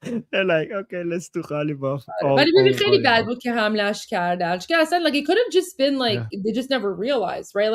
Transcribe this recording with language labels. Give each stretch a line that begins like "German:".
English: They're like, okay, let's do Ghalibaf.
Persian: ولی ببین خیلی بد بود که حملش کردن. که اصلا
English: like it could have just been like they just never realized, right?